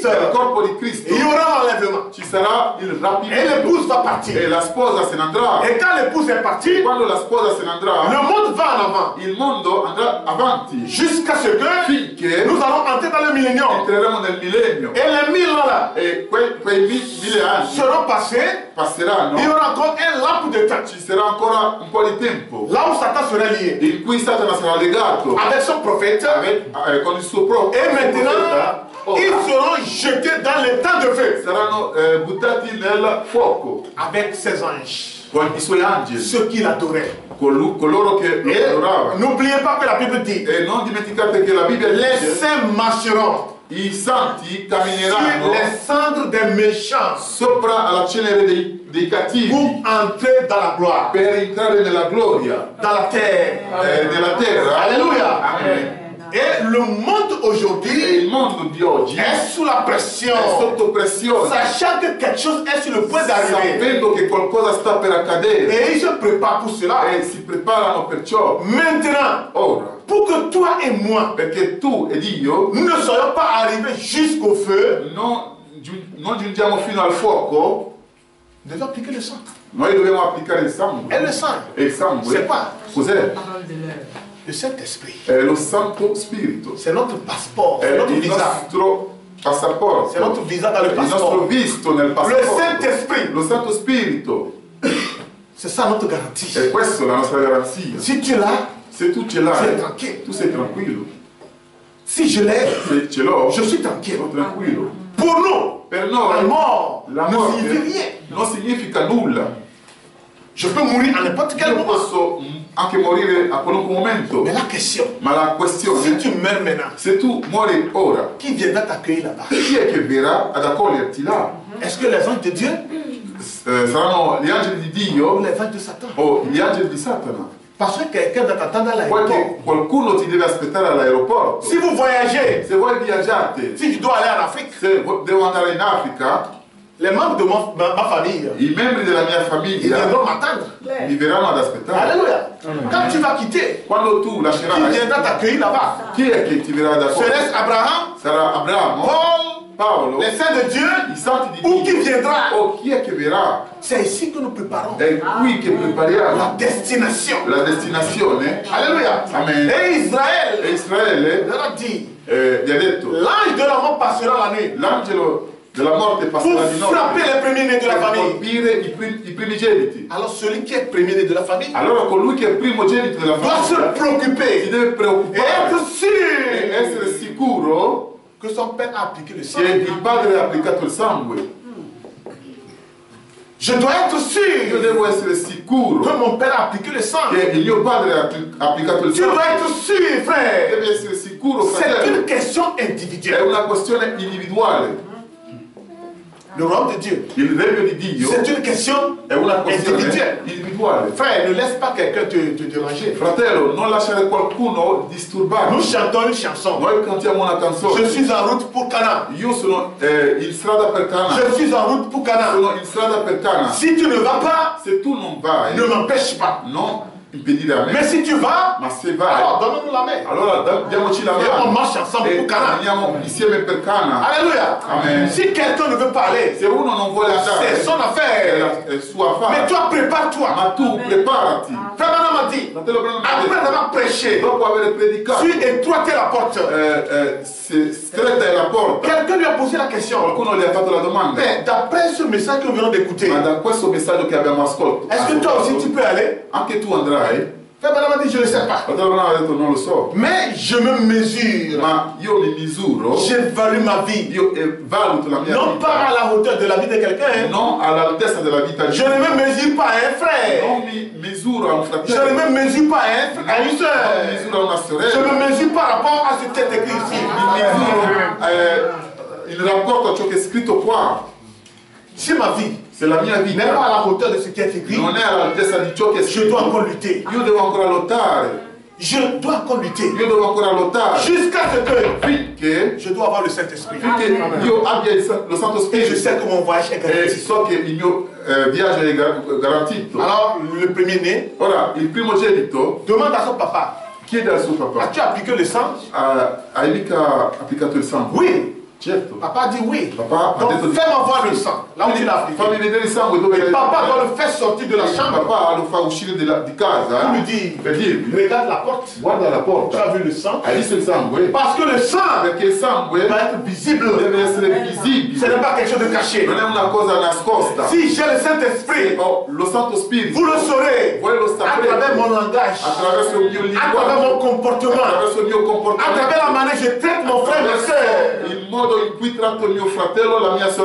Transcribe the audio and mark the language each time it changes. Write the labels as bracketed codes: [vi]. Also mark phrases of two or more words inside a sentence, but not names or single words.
[it] nel corpo di Cristo, [fr] il y aura l'enlèvement. [it] ci sarà il [fr] Et [it] rapimento [fr] l'épouse va partir. [it] e la sposa se ne andrà. [fr] Et quand l'épouse est partie, [it] Quando la sposa se ne andrà, [fr] le monde va en avant. [it] il mondo andrà avanti [fr] Jusqu'à ce que [it] finché [fr] nous allons entrer dans le millénium. [it] entreremo nel millennio. [fr] Et les 1000 ans là [it] E quei 1000 anni [fr] seront passés. [it] passeranno. [fr] Il y aura encore un laps de temps. [it] Ci sarà ancora un po' di tempo [fr] Là où Satan sera lié [it] in cui Satana sarà legato [fr] avec son prophète. [it] con il suo proprio [fr] Et maintenant, [it] profeta. [fr] ils seront jetés dans les temps de feu. [it] Saranno buttati nel fuoco [fr] Avec ses anges. [it] con i suoi angeli, [fr] Ceux qui l'adoraient. [it] coloro che lo [fr] Et [it] adoravano. [fr] n'oubliez pas que la Bible dit, [it] E non dimenticate che la Bibbia [fr] les [it] dice [fr] saints marcheront [it] i santi [fr] sur [it] cammineranno [fr] les cendres des méchants [it] sopra alla cenere dei cattivi [fr] pour entrer dans la gloire, [it] per entrare nella gloria [fr] dans la terre. [it] della terra. [fr] Alléluia. [it] Amen. [fr] Et le monde [it] E [fr] aujourd'hui [it] il mondo di oggi [fr] est sous la pression, [it] è sotto pressione, [fr] sachant que quelque chose est sur le point d'arriver. [it] sapendo che qualcosa sta per accadere [fr] Et ils se préparent pour cela. [it] e si preparano perciò. [fr] Maintenant, [it] Ora, [fr] pour que toi et moi, [it] perché tu ed io [fr] nous ne soyons pas arrivés jusqu'au feu, [it] non giungiamo fino al fuoco, [fr] nous devons appliquer le sang. [it] noi dobbiamo applicare il sangue. [fr] Et le sang, [it] E il sangue [fr] c'est quoi? [it] cos'è? [fr] Le Saint-Esprit. [it] È lo Santo Spirito. [fr] C'est notre passeport, c'est [it] È [fr] notre [it] il [fr] visa. [it] nostro passaporto. [fr] C'est notre visa dans le [it] Il nostro [fr] passeport. [it] visto nel [fr] Le [it] passaporto. [fr] Saint-Esprit, [it] Lo Santo Spirito. [fr] c'est ça notre garantie. [it] E questa è la nostra garanzia. [fr] Si tu l'as, [it] Se tu ce [fr] tu es [it] l'hai, [fr] tranquille. [it] tu sei tranquillo. [fr] Si je l'ai, [it] Se ce l'ho, [fr] je suis tranquille. [it] sono tranquillo. [fr] Pour nous, [it] Per [fr] la [it] noi [fr] mort [it] la [fr] ne [it] morte [fr] signifie rien. [it] non significa nulla. [fr] Je peux mourir à n'importe quel [it] Io [fr] moment. [it] posso anche morire a qualunque momento. [fr] Mais la question, [it] Ma la [fr] si [it] questione [fr] tu meurs maintenant, [it] se tu muori ora, [fr] qui viendra t'accueillir là-bas? [it] chi è che verrà ad accoglierti là? [fr] Est-ce que les anges de Dieu [it] Saranno gli angeli di [fr] ou [it] Dio [fr] les anges de Satan? [it] o gli angeli di Satana? [fr] Parce que quelqu'un doit t'attendre à l'aéroport. [it] Perché qualcuno ti deve aspettare all'aeroporto. [fr] Si vous voyagez, [it] Se voi viaggiate, [fr] si tu dois aller en Afrique, [it] se devo andare in Africa, [fr] les membres de ma famille, [it] i membri della mia [fr] ils [it] famiglia [fr] viendront m'attendre. [it] mi verranno ad aspettare. [fr] Alléluia. Quand tu vas quitter, [it] Quando tu [fr] qui [it] lascerai, [fr] viendra t'accueillir là-bas? [it] chi è che ti verrà ad accogliere? [fr] Serait-ce Abraham, [it] Sarà Abramo, [fr] Paul, [it] Paolo, [fr] les saints de Dieu, [it] i santi di [fr] ou qui [it] Dio, [fr] viendra? [it] Oh, chi è che verrà? [fr] C'est ici que nous préparons [it] È qui che [fr] la [it] prepariamo [fr] destination. [it] la destinazione. [fr] Alléluia. [it] Amen. [fr] Et Israël [it] E Israele [fr] leur a dit, [it] gli ha detto, [fr] l'ange de la mort passera la nuit [it] l'angelo della morte [fr] pour [it] passerà di [fr] frapper [it] notte [fr] les premiers-nés de la [it] per [fr] famille. [it] colpire i primigeniti. [fr] Alors celui qui est premier-né de la famille [it] Allora colui che è il primogenito della [fr] doit se [it] famiglia si [fr] préoccuper [it] deve [fr] et [it] preoccupare [fr] être [it] e [fr] sûr [it] essere sicuro [fr] que son père a appliqué le sang. [it] che il padre ha applicato il sangue. [fr] Je dois être [it] Io [fr] sûr [it] devo essere [fr] que [it] sicuro [fr] mon père a appliqué le sang. [it] che il mio padre ha applicato il [fr] Tu dois [it] sangue. [fr] être sûr, frère. [it] Devi essere sicuro, [fr] C'est [it] fratello. [fr] une question [it] È [fr] individuelle. [it] una questione individuale. [fr] Le royaume de Dieu, [it] Il regno di Dio [fr] c'est une question [it] è una questione [fr] individuelle. [it] individuale. [fr] Frère, ne laisse pas quelqu'un te déranger. [it] Fratello, non lasciare qualcuno disturbare. [fr] Nous chantons une chanson. [it] Noi cantiamo una [fr] Je [it] canzone. [fr] suis en route pour Cana. [it] Io sono in strada per Cana. [fr] Je suis en route pour Cana. [it] Sono in strada per Cana. [fr] Si tu ne vas pas, [it] Se tu non vai, [fr] ne m'empêche pas. [it] non impedire a me. [fr] Mais si tu vas, [it] Ma se vai, [fr] alors donne-nous la main. [it] allora diamoci la [fr] Et on [it] mano [fr] marche ensemble [it] e [fr] pour Cana. [it] andiamo insieme per Cana. [fr] Alléluia. [it] Amen. [fr] Si quelqu'un ne veut pas aller, [it] Se uno non vuole andare, [fr] c'est son [it] è [fr] affaire. [it] è sua [fr] Mais [it] affare. [fr] toi, prépare-toi. [it] Ma tu preparati. [fr] Frère Branham m'a dit, [it] Fratello Branham mi ha [fr] après [it] detto, [fr] avoir prêché, [it] dopo aver predicato, [fr] tu étroitais la porte. [it] se stretta è la porta. [fr] Quelqu'un lui a posé la question. [it] Qualcuno gli ha fatto la domanda. [fr] Mais d'après ce message que nous venons d'écouter, [it] Ma da questo messaggio che abbiamo ascoltato, [fr] est-ce que toi aussi tu peux aller? [it] anche tu andrai? [fr] Frère Branham m'a dit, je ne sais pas. [it] Fratello Branham ha detto non lo so, [fr] Mais je me mesure. [it] ma io mi misuro, [fr] J'évalue ma vie. [it] io valuto la mia [fr] Non [it] vita, [fr] pas à la hauteur de la vie de quelqu'un. Hein. [it] non all'altezza della vita di [fr] Je ne me mesure pas à un frère. [it] non mi misuro a un [fr] Je [it] fratello, [fr] ne me mesure pas à une [it] non mi [fr] soeur. [it] misuro a una [fr] Je [it] sorella, [fr] me mesure par rapport à ce qui est écrit ici. [it] mi misuro in rapporto a ciò che è scritto qua. [fr] Si ma vie [it] Se la mia [fr] n'est pas [it] vita [fr] à la hauteur de ce qui est écrit, [it] non è all'altezza di ciò che è [fr] je dois [it] scritto, [fr] encore lutter. [it] io devo ancora lottare, [fr] Je dois encore lutter. [it] io devo ancora lottare [fr] Jusqu'à ce que [it] finché [fr] je dois avoir le Saint-Esprit. [it] io abbia lo Santo [fr] Et je [it] Spirito [fr] sais que mon voyage est [it] e [fr] garanti. [it] so che il mio viaggio è garantito. [fr] Alors, le premier-né [it] Ora, il primogenito [fr] demande à son papa, [it] chiede al suo papà, [fr] as-tu appliqué le sang? [it] hai mica applicato il sangue? [fr] Oui. [it] Certo. [fr] Papa dit oui. [it] Papà ha detto [fr] Donc, [it] di [fr] fais-moi voir le sang. Là où tu l'as [it] fammi [fr] appliqué. [it] vedere il sangue dove [fr] Et papa doit le faire sortir de la chambre [it] Papà lo fa uscire di casa [fr] pour lui dire, [it] per dirgli, [fr] regarde la porte. [it] guarda la [fr] Tu [it] porta, [fr] as vu le sang? [it] hai visto il sangue? [fr] Parce que le sang [it] Perché il sangue [fr] doit être visible. [it] deve essere [fr] Ce [it] visibile, [fr] n'est pas quelque chose de caché. [it] non è una cosa nascosta. [fr] Si j'ai le Saint-Esprit, [it] Ho lo Santo Spirito, [fr] vous le saurez [it] voi lo [fr] à travers [it] saprete [fr] mon langage, [it] attraverso il mio [fr] à travers mon [it] linguaggio, [fr] comportement, [it] attraverso il mio [fr] à [it] comportamento, [fr] travers la manière dont je traite mon frère et [it] attraverso [fr] soeur. [it] il modo in cui tratto il mio fratello, la mia